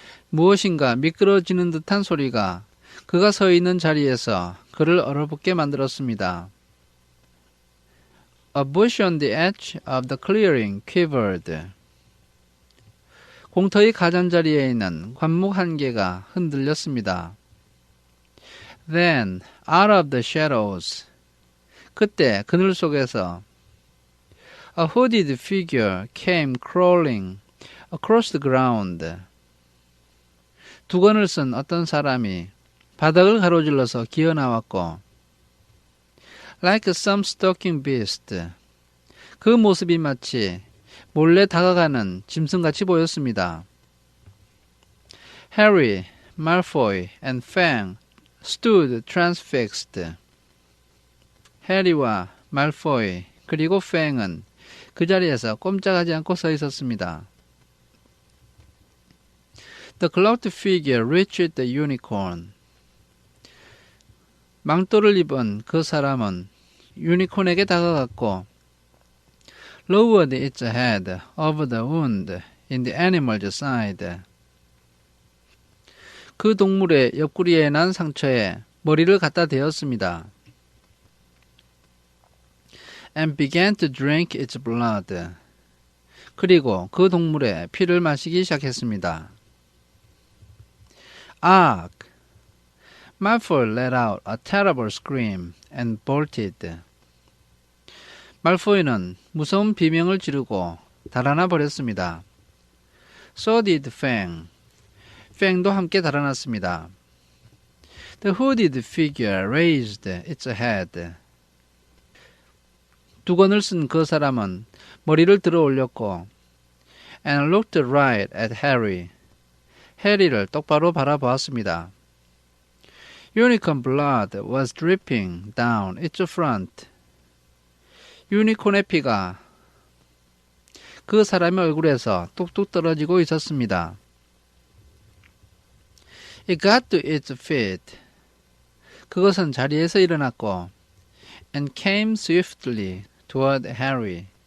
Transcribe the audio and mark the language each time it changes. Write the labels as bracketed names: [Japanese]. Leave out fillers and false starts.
[Korean] 무엇인가 미끄러지는 듯한 소리가 그가 서 있는 자리에서 그를 얼어붙게 만들었습니다. [English] A bush on the edge of the clearing quivered. [Korean] 공터의 가장자리에 있는 관목 한 개가 흔들렸습니다. [English] Then, out of the shadows. [Korean] 그때 그늘 속에서 [English] a hooded figure came crawling across the ground. [Korean] 두건을 쓴 어떤 사람이 바닥을 가로질러서 기어나왔고 [English] like some stalking beast. [Korean] 그 모습이 마치 몰래 다가가는 짐승같이 보였습니다. [English] Harry, Malfoy, and Fang stood transfixed. [Korean] 해리와 말포이 그리고 팽은 그 자리에서 꼼짝하지 않고 서 있었습니다. [English] The cloaked figure reached the unicorn. [Korean] 망토를 입은 그 사람은 유니콘에게 다가갔고 [English] lowered its head over the wound in the animal's side. [Korean] 그 동물의 옆구리에 난 상처에 머리를 갖다 대었습니다. [English] And began to drink its blood. [Korean] 그리고 그 동물의 피를 마시기 시작했습니다. Arg! [English] Malfoy let out a terrible scream and bolted. [Korean] 말포이는 무서운 비명을 지르고 달아나 버렸습니다. [English] So did Fang. [Korean] 팽도 함께 달아났습니다. [English] The hooded figure raised its head. [Korean] 두건을 쓴 그 사람은 머리를 들어 올렸고 [English] and looked right at Harry. [Korean] 해리를 똑바로 바라보았습니다. [English] Unicorn blood was dripping down its front. [Korean] 유니콘의 피가 그 사람의 얼굴에서 뚝뚝 떨어지고 있었습니다. [English] It got to its feet. [Korean] 그것은 자리에서 일어났고 [English] and came swiftly toward Harry.